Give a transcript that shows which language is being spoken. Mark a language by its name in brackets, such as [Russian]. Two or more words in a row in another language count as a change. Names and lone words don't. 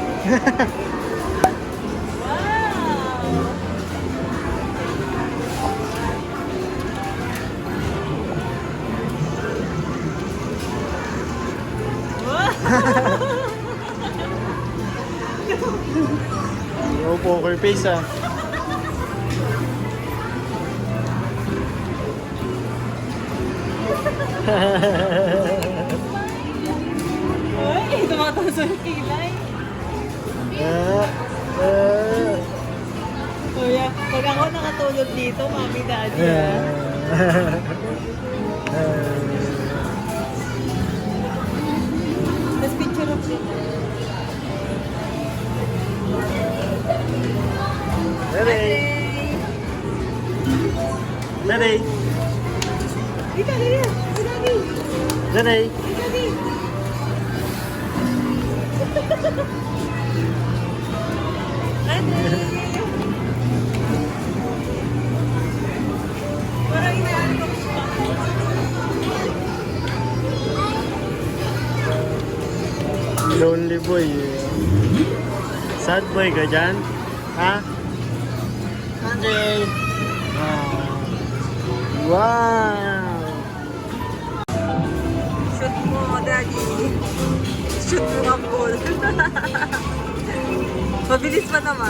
[English] Wow! Oh, poker face ah. [Filipino] Uy, tumataas ang kilay. Kuya, pag ako nakatulog dito, mami, daddy, [English] Let's picture of it. Ready? Ready? [Filipino] Dito, dito. Daddy. [English] Ready? Daddy. Daddy. [Filipino] Parang inaano ko siya. [English] Lonely boy. Sad boy [Filipino] ka dyan? Ha? [English] Andre! Wow! [Filipino] Shoot mo, daddy. Shoot mo ang ball. Mabilis pa naman.